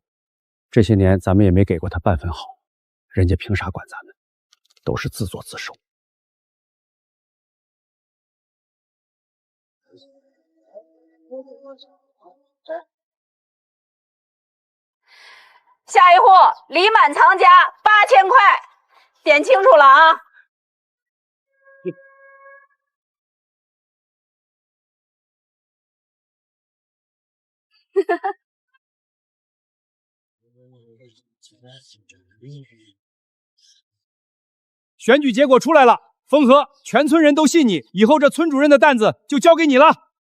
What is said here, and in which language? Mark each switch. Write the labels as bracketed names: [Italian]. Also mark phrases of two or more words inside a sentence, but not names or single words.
[Chinese] 這些年咱們也沒給過他半分好，人家憑啥管咱們？都是自作自受。下一戶李满藏家8000塊，點清楚了啊！選舉結果出來了，風和，全村人都信你，以後這村主任的擔子就交給你了。